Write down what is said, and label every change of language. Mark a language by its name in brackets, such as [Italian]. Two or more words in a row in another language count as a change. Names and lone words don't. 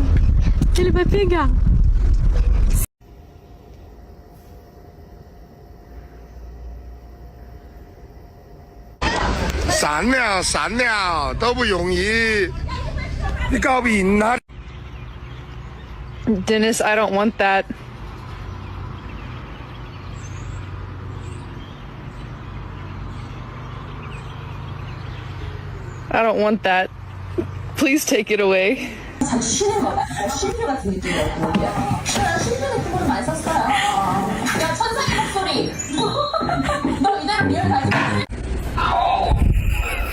[Portuguese] Ele vai pegar. [Chinese] 散了都不容易，你搞不赢他。 [English] Dennis, I don't want that. I don't want that. Please take it away. [Korean] 쉬는 거다. 쉼표 같은 느낌이었거든요. 쉼표 같은 거는 많이 썼어요. 야, 천사의 목소리. 너 이대로 리얼 가지 마.